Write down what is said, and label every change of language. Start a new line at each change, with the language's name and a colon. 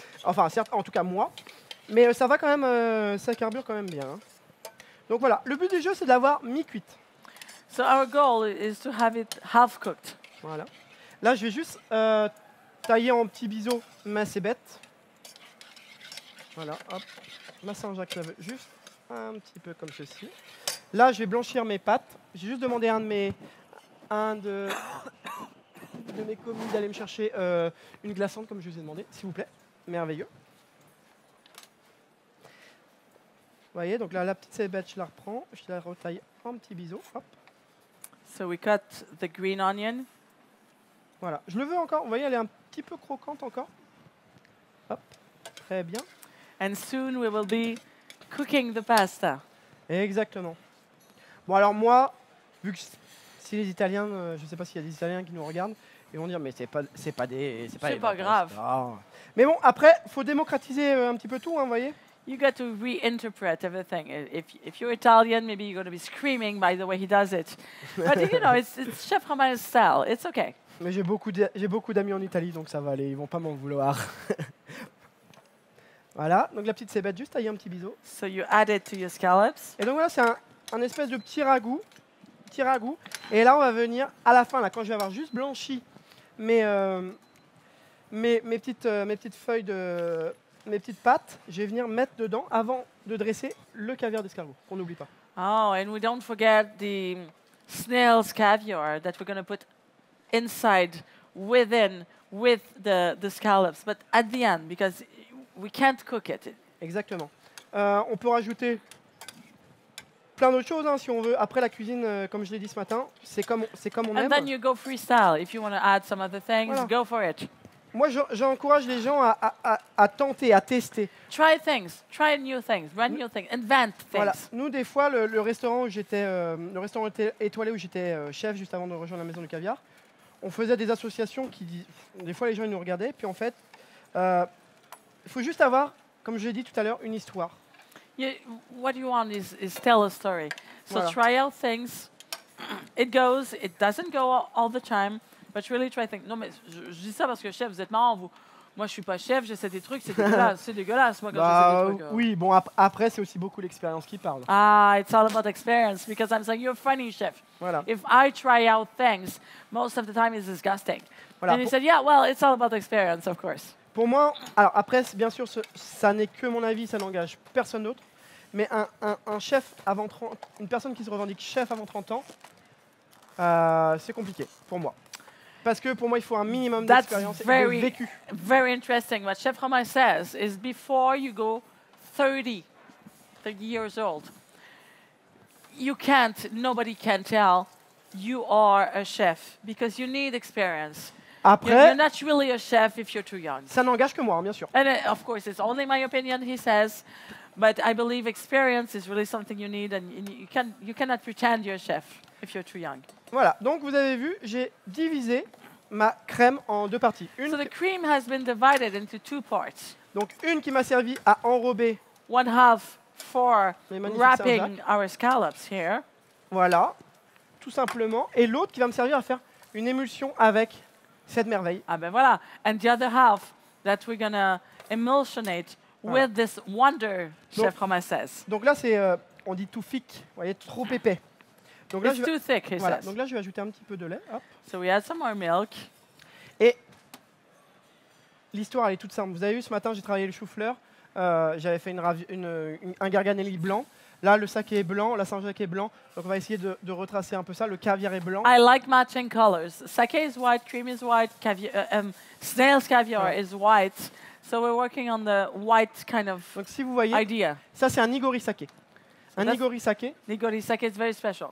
French: Enfin, certes, en tout cas moi. Mais ça va quand même, ça carbure quand même bien. Hein. Donc voilà, le but du jeu, c'est de l'avoir mi-cuite.
English: So our goal is to have it half cooked.
French: Voilà. Là, je vais juste tailler en petits biseaux mince et bête. Voilà, hop. Ma Saint-Jacques, juste un petit peu comme ceci. Là, je vais blanchir mes pâtes. J'ai juste demandé à un de mes commis d'aller me chercher une glaçante, comme je vous ai demandé, s'il vous plaît. Merveilleux. Vous voyez, donc là, la petite cébette, je la reprends. Je la retaille en petits biseaux. Hop.
English: So we cut the green onion.
French: Voilà. Je le veux encore. Vous voyez, elle est un petit peu croquante encore. Hop. Très bien.
English: And soon we will be cooking the pasta.
French: Exactement. Bon, alors moi, vu que si les Italiens, je ne sais pas s'il y a des Italiens qui nous regardent, ils vont dire mais c'est pas des, C'est les pas vacances, grave. ah. Mais bon, après, faut démocratiser un petit peu tout, hein, vous voyez.
English: You got to reinterpret everything. If you're Italian, maybe you're going to be screaming by the way he does it. But you know, it's Chef Romain's style. It's okay.
French: Mais j'ai beaucoup d'amis en Italie, donc ça va aller, ils vont pas m'en vouloir. Voilà, donc la petite cébette, juste tailler un petit biseau.
English: So you add it to your scallops.
French: Et donc voilà, c'est un espèce de petit ragoût. Et là, on va venir à la fin, là, quand je vais avoir juste blanchi mes petites feuilles de... mes petites pâtes, je vais venir mettre dedans avant de dresser le caviar d'escargot, qu'on n'oublie pas.
English: Oh, and we don't forget the snail's caviar that we're going to put inside, with the scallops, but at the end, because we can't cook it.
French: Exactement. On peut rajouter plein d'autres choses hein, si on veut. Après la cuisine, comme je l'ai dit ce matin, c'est comme on
English: And
French: aime.
English: then you go freestyle. If you want to add some other things,
French: Voilà.
English: go for it.
French: Moi, j'encourage les gens à tenter, à tester.
English: Try things, try new things, run new things, invent things.
French: Voilà. Nous, des fois, le restaurant où j'étais, le restaurant étoilé où j'étais chef juste avant de rejoindre la maison du caviar, on faisait des associations des fois les gens ils nous regardaient, puis en fait, il faut juste avoir, comme je l'ai dit tout à l'heure, une histoire.
English: What you want is tell a story. So
French: Voilà.
English: try out things. It goes, it doesn't go all the time, but really try things.
French: Non mais je dis ça parce que chef, vous êtes marrant vous. Moi je suis pas chef, j'essaie des trucs, c'est dégueulasse, c'est dégueulasse moi quand j'essaie des trucs. Oui, bon après c'est aussi beaucoup l'expérience qui parle.
English: Ah, it's all about experience because I'm saying you're a funny chef.
French: Voilà.
English: If I try out things, most of the time it's disgusting.
French: Voilà.
English: And he said, yeah, well, it's all about experience, of course.
French: Pour moi, alors après, bien sûr, ça n'est que mon avis, ça n'engage personne d'autre. Mais un chef avant 30, une personne qui se revendique chef avant 30 ans, c'est compliqué pour moi. Parce que pour moi, il faut un minimum d'expérience et de vécu.
English: Very interesting. What Chef Romain says is before you go 30 years old, nobody can tell you are a chef because you need experience.
French: Après,
English: You're not really a chef if you're too young.
French: ça n'engage que moi, hein, bien sûr.
English: And of course, it's only my opinion, he says, but I believe experience is really something you need, and you cannot pretend you're a chef if you're too young.
French: Voilà, donc vous avez vu, j'ai divisé ma crème en deux parties.
English: So the cream has been divided into two parts.
French: Donc une qui m'a servi à enrober,
English: One half for
French: Les magnifiques
English: wrapping
French: Saint-Jacques.
English: our scallops here,
French: voilà, tout simplement, et l'autre qui va me servir à faire une émulsion avec cette merveille. ah ben voilà,
English: and the other half that we're gonna emulsionate with this wonder, Chef Romain says.
French: Donc là, c'est, on dit tout thick, vous voyez, trop épais. Donc là,
English: It's too thick, he
French: voilà,
English: says.
French: donc là, je vais ajouter un petit peu de lait. Hop.
English: So we add some more milk.
French: Et l'histoire, elle est toute simple. Vous avez vu, ce matin, j'ai travaillé le chou-fleur. J'avais fait un garganelli blanc. Là, le saké est blanc, la Saint-Jacques est blanc. Donc on va essayer de retracer un peu ça. Le caviar est blanc.
English: I like matching colors. Sake is white, cream is white, snail's caviar
French: Ouais.
English: is white. So we're working on the white kind of
French: Donc si vous voyez,
English: idea.
French: ça, c'est un nigori saké. Un
English: That's-
French: nigori saké,
English: Nigori sake is very special.